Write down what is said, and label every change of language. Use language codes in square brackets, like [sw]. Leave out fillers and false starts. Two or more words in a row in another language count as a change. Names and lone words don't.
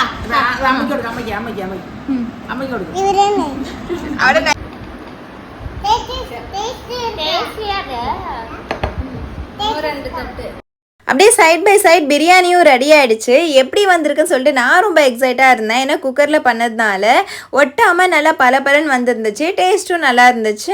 [ml] അമ്മയ്ക്ക് കൊടുക്കും. അമ്മയ്ക്ക് അമ്മയ്ക്ക് അമ്മയ്ക്ക് അമ്മയ്ക്ക് കൊടുക്കും. [ta] അവിടെ அப்படியே [en] side by side [ta] பிரியாணியும் ரெடி ஆகிடுச்சு. எப்படி வந்திருக்குன்னு சொல்லிட்டு நான் ரொம்ப எக்ஸைட்டாக இருந்தேன். ஏன்னா குக்கரில் பண்ணதுனால ஒட்டாமல் நல்லா பலன்னு வந்திருந்துச்சு. டேஸ்ட்டும் நல்லா இருந்துச்சு.